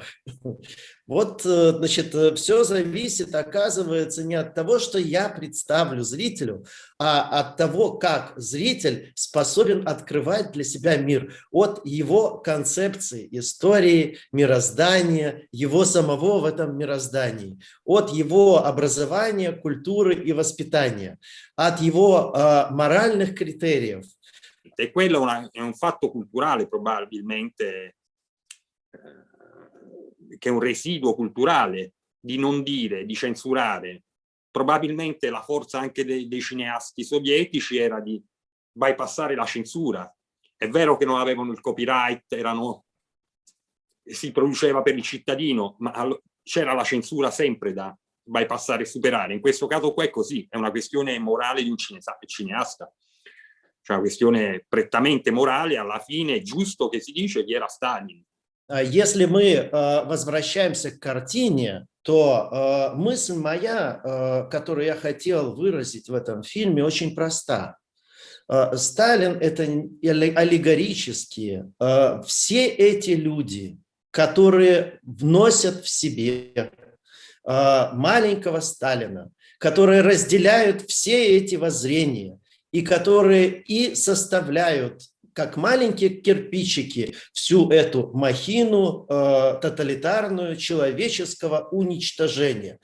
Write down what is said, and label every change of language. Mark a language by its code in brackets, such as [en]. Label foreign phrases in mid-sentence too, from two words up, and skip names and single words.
[ru] Вот, значит, все зависит, оказывается, не от того, что я представлю зрителю, а от того, как зритель способен открывать для себя мир, от его концепции, истории, мироздания, его самого в этом мироздании, от его образования, культуры и воспитания, от его моральных критериев. [it] E quello è un fatto culturale probabilmente, che è un residuo culturale di non dire, di censurare. Probabilmente la forza anche dei cineasti sovietici era di bypassare la censura. È vero che non avevano il copyright, si produceva per il cittadino, ma c'era la censura sempre da bypassare e superare. In questo caso qua è così, è una questione morale di un cineasta. Cioè una questione prettamente morale, alla fine è giusto che si dice chi era Stalin. [ru] Если мы возвращаемся к картине, то мысль моя, которую я хотел выразить в этом фильме, очень проста. Сталин – это аллегорические. Все эти люди, которые вносят в себе маленького Сталина, которые разделяют все эти воззрения и которые и составляют как маленькие кирпичики всю эту махину тоталитарную человеческого уничтожения.